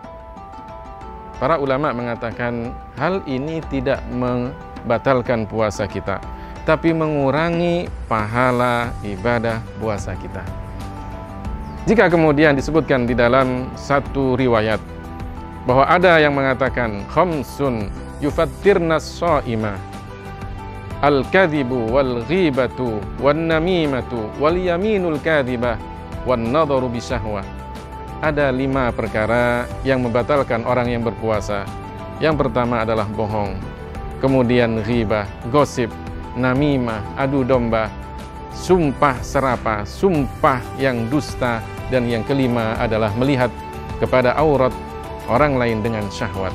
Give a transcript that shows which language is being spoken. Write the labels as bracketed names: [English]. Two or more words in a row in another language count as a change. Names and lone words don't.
[Indonesian] Para ulama mengatakan hal ini tidak membatalkan puasa kita, tapi mengurangi pahala ibadah puasa kita. Jika kemudian disebutkan di dalam satu riwayat bahwa ada yang mengatakan [Arabic] خمس يفطرن الصائم الكذب والغيبة والنميمة واليمين الكاذبة والنظر بشهوة. [Indonesian] Ada 5 perkara yang membatalkan orang yang berpuasa. Yang pertama adalah bohong, kemudian ghibah, gosip, namimah, adu domba, sumpah serapa, sumpah yang dusta, dan yang kelima adalah melihat kepada aurat orang lain dengan syahwat.